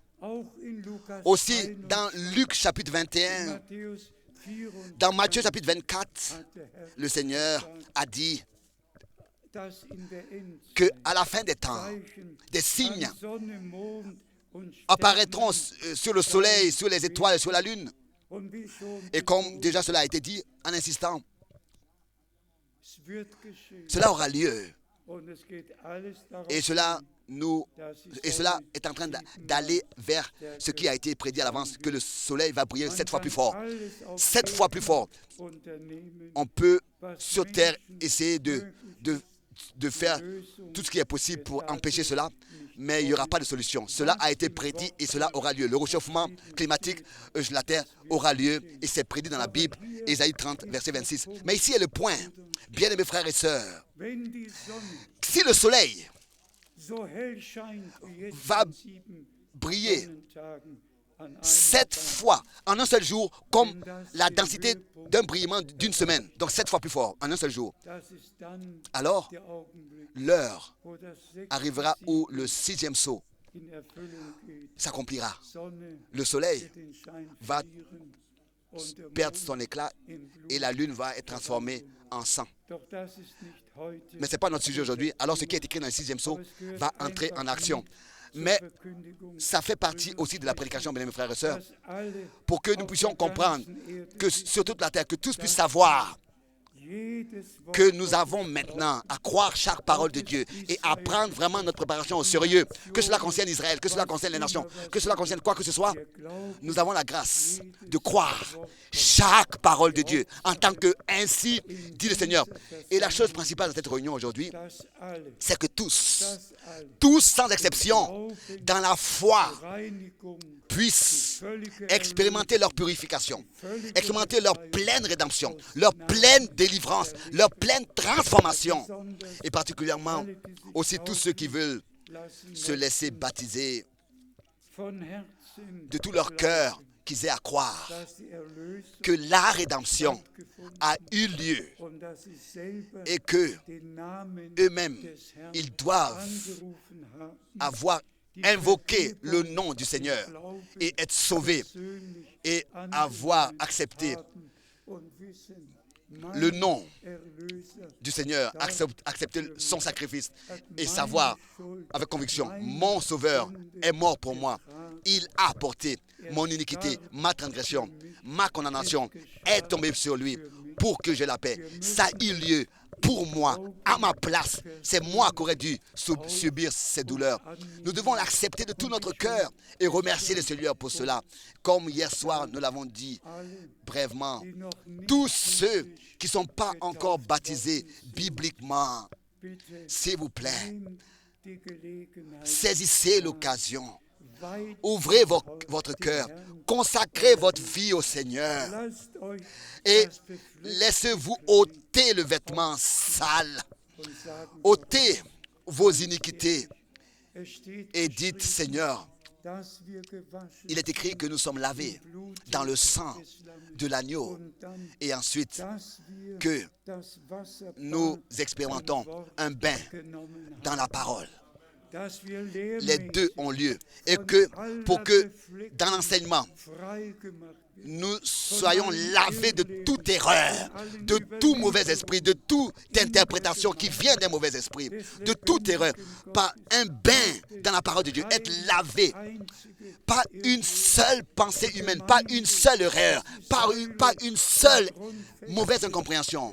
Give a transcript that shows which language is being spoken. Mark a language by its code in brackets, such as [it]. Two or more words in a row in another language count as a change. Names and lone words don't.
[fr] Aussi dans Luc chapitre 21, dans Matthieu chapitre 24, le Seigneur a dit qu'à la fin des temps, des signes apparaîtront sur le soleil, sur les étoiles, sur la lune. [de] Und wie schon [fr] Et comme déjà cela a été dit en insistant, [de] es wird geschehen. [fr] cela aura lieu. [de] Und es geht alles darauf [fr] Et cela, [de] hin, dass die [fr] cela [de] Sonne [fr] est en train d'aller vers ce qui a été prédit à l'avance, que le soleil va briller 7 fois plus fort. 7 fois plus fort. [de] unternehmen, [fr] On peut sur terre essayer de faire tout ce qui est possible pour empêcher cela, mais il n'y aura pas de solution. Cela a été prédit et cela aura lieu. Le réchauffement climatique de la terre aura lieu et c'est prédit dans la Bible, Ésaïe 30, verset 26. Mais ici est le point, bien-aimés frères et sœurs. [de] wenn die Sonne [fr] Si le soleil [de] so hell scheint wie jetzt [fr] va [de] an 7 [fr] briller [de] Sonnentagen an einem [fr] 7 fois en un seul jour, comme la densité d'un brillement d'une semaine, donc 7 fois plus fort en un seul jour, [de] das ist dann [fr] alors [de] der Augenblick, [fr] l'heure [de] wo das sechste [fr] arrivera [de] Siegel [fr] où le 6e sceau [de] in Erfüllung geht. [fr] s'accomplira. [de] Sonne [fr] Le soleil [de] wird den Schein [fr] va [de] verlieren und der [fr] perdre [de] Mond [fr] son éclat [de] in Blut. [fr] et la lune va être transformée en sang. [de] Doch das ist nicht heute [fr] Mais ce n'est pas notre sujet aujourd'hui. Alors ce qui est écrit dans le 6e sceau va entrer en action. Mais [de] Verkündigung, [fr] ça fait partie aussi de la prédication, mes frères et sœurs, [de] dass alle [fr] pour que nous [de] auf [fr] puissions [de] der [fr] comprendre [de] ganzen Erde [fr] que sur toute la terre, que tous puissent savoir [de] jedes Wort [fr] que nous avons maintenant à croire chaque parole de Dieu et à prendre vraiment notre préparation au sérieux, que cela concerne Israël, que cela concerne les nations, que cela concerne quoi que ce soit, nous avons la grâce de croire chaque parole de Dieu en tant que ainsi dit le Seigneur. Et la chose principale de cette réunion aujourd'hui, [de] dass alle, [fr] c'est que tous [de] dass alle [fr] sans exception, dans la foi, [de] Reinigung, [fr] puissent [de] völlige [fr] expérimenter leur purification, expérimenter leur pleine rédemption, leur pleine délivrance, leur pleine transformation. Et particulièrement aussi tous ceux qui veulent [de] lassen [fr] se laisser baptiser [de] von Herzen, [fr] de tout leur cœur, qu'ils aient à croire [de] dass die Erlösung [fr] que la rédemption [de] gefunden [fr] a eu lieu [de] und dass sie selber [fr] et que [de] den Namen [fr] eux-mêmes, [de] des Herrn [fr] ils doivent [de] angerufen haben, [fr] avoir invoqué le nom du Seigneur et être sauvés [de] persönlich [fr] et avoir accepté [de] haben und wissen, [fr] le nom [de] Erlöser [fr] du Seigneur, accepter son sacrifice et savoir avec conviction, mon Sauveur est mort pour moi. Il a porté mon iniquité, ma transgression, ma condamnation est tombée sur lui pour que j'ai la paix. Ça a eu lieu pour moi, à ma place. C'est moi qui aurais dû subir ces douleurs. Nous devons l'accepter de tout notre cœur et remercier le Seigneur pour cela. Comme hier soir, nous l'avons dit brièvement, [de] die noch nicht [fr] tous ceux qui ne sont pas encore baptisés bibliquement, [de] bitte [fr] s'il vous plaît, [de] nehmt die Gelegenheit, [fr] saisissez l'occasion. [de] weiht [fr] Ouvrez votre cœur, consacrez votre vie au Seigneur [de] lasst euch [fr] et [de] das beflecken [fr] laissez-vous ôter le vêtement sale, [de] und sagen, [fr] ôtez vos iniquités [de] es steht [fr] et dites, Seigneur, [de] dass wir gewaschen [fr] il est écrit que nous sommes lavés dans le sang de l'agneau [de] und dann, [fr] et ensuite [de] dass wir [fr] que [de] das Wasser [fr] nous expérimentons un bain [de] genommen haben, [fr] dans la parole. [de] dass wir [fr] Les deux ont lieu et que pour que dans l'enseignement, [de] frei gemacht wird, [fr] nous soyons lavés de toute erreur, de tout mauvais esprit, de toute interprétation qui vient d'un mauvais esprit, de toute erreur, par un bain dans la parole de Dieu, être lavé, [de] einzige [fr] pas une seule pensée humaine, pas une seule erreur, pas une seule mauvaise incompréhension,